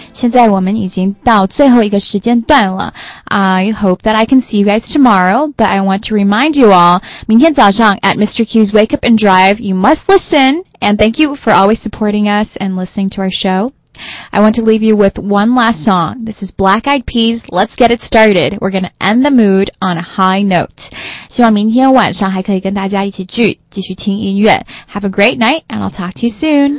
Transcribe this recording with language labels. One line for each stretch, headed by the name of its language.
Chinese: 现在我们已经到最后一个时间段了。
English: I hope that I can see you guys tomorrow, but I want to remind you all,
Chinese: 明天早上
English: at Mr. Q's Wake Up and Drive, you must listen, and thank you for always supporting us and listening to our show. I want to leave you with one last song. This is Black Eyed Peas, Let's Get It Started. We're going to end the mood on a high note.
Chinese: 希望明天晚上还可以跟大家一起聚，继续听音乐。
English: Have a great night, and I'll talk to you soon.